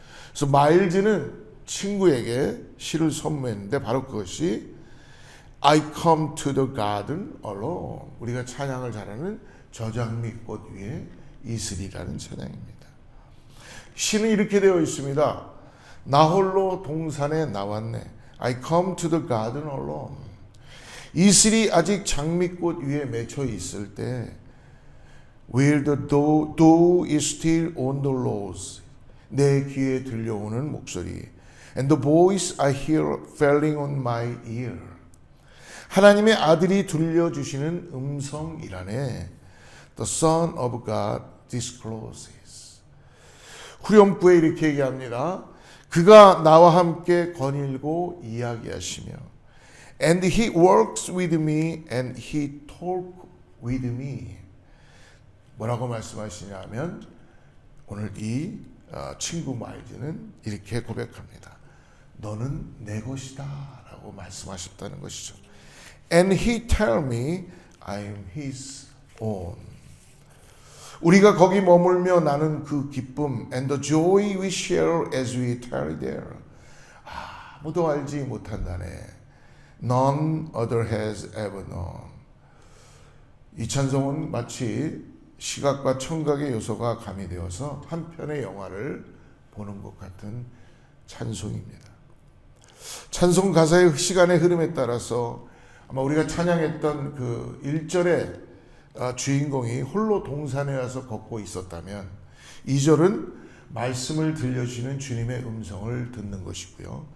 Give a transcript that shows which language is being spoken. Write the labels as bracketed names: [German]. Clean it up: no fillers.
[Korean] 그래서 마일즈는 친구에게 시를 선물했는데 바로 그것이 [English] I come to the garden alone, [Korean] 우리가 찬양을 잘하는 저장미꽃 위에 이슬이라는 찬양입니다. 시는 이렇게 되어 있습니다. 나 홀로 동산에 나왔네. [English] I come to the garden alone. [Korean] 이슬이 아직 장미꽃 위에 맺혀 있을 때 [English] Will the dew is still on the rose. [Korean] 내 귀에 들려오는 목소리. [English] And the voice I hear falling on my ear. [Korean] 하나님의 아들이 들려주시는 음성이라네. [English] The Son of God discloses. [Korean] 후렴구에 이렇게 얘기합니다. 그가 나와 함께 거닐고 이야기하시며 [English] And he works with me and he talks with me. [Korean] 뭐라고 말씀하시냐면 오늘 이 친구 마일즈는 이렇게 고백합니다. 너는 내 것이다 라고 말씀하셨다는 것이죠. [English] And he tell me I am his own. [Korean] 우리가 거기 머물며 나는 그 기쁨 [English] and the joy we share as we tarry there. [Korean] 아무도 알지 못한다네. [English] None other has ever known. [Korean] 이 찬송은 마치 시각과 청각의 요소가 가미되어서 한 편의 영화를 보는 것 같은 찬송입니다. 찬송 가사의 시간의 흐름에 따라서 아마 우리가 찬양했던 그 1절의 주인공이 홀로 동산에 와서 걷고 있었다면 2절은 말씀을 들려주시는 주님의 음성을 듣는 것이고요.